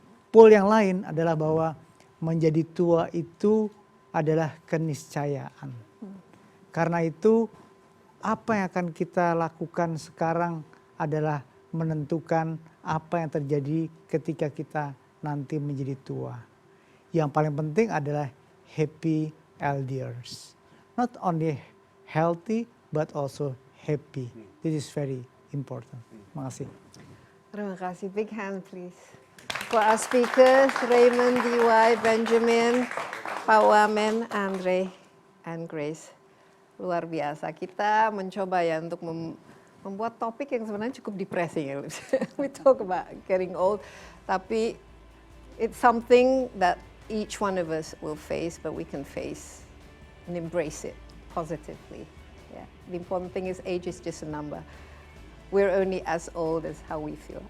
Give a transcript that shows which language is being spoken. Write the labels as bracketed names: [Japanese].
[Indonesian] Pool yang lain adalah bahwa menjadi tua itu adalah keniscayaan. Karena itu apa yang akan kita lakukan sekarang adalah menentukan apa yang terjadi ketika kita nanti menjadi tua. Yang paling penting adalah happy elders. [English] Not only healthy but also happy. This is very important. Terima kasih. Terima kasih. Big hand please. For our speakers, Raymond, DY, Benjamin, Pak Wamen, Andre, and Grace. Luar biasa. [Indonesian] Kita mencoba ya untuk membuat topik yang sebenarnya cukup depressing ya. [English] We talk about getting old, tapi it's something that each one of us will face, but we can face and embrace it positively. Yeah. The important thing is age is just a number. We're only as old as how we feel.